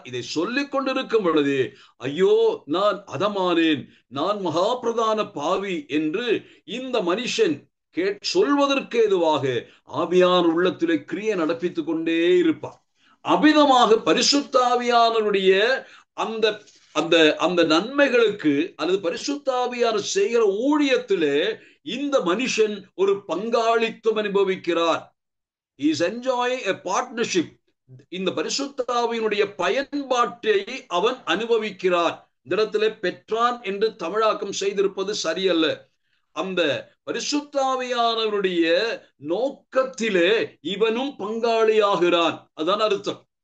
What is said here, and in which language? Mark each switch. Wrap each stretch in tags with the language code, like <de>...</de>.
<ta>இதை சொல்லிக் கொண்டிருக்கும் பொழுது, ஐயோ நான் அதமானேன், நான் மகா பிரதான பாவி என்று இந்த மனுஷன் சொல்வதற்கு ஏதுவாக ஆவியான உள்ளத்திலே கிரியை நடப்பித்துக் கொண்டே இருப்பார். அபிதமாக பரிசுத்த ஆவியானவருடைய அந்த அந்த அந்த நன்மைகளுக்கு அல்லது பரிசுத்த ஆவியானவர் செய்கிற ஊழியத்திலே இந்த மனுஷன் ஒரு பங்காளித்துவம் அனுபவிக்கிறார்.</ta> <en>He is enjoying a partnership.</en> <ta>இந்த பரிசுத்த ஆவியினுடைய பயன்பாட்டை அவன் அனுபவிக்கிறார். இந்த இடத்திலே பெற்றான் என்று தமிழாக்கம் செய்திருப்பது சரியல்ல. அந்த பரிசுத்த ஆவியானவருடைய நோக்கத்திலே இவனும் பங்காளியாகிறான். அதான் அர்த்தம்.</ta>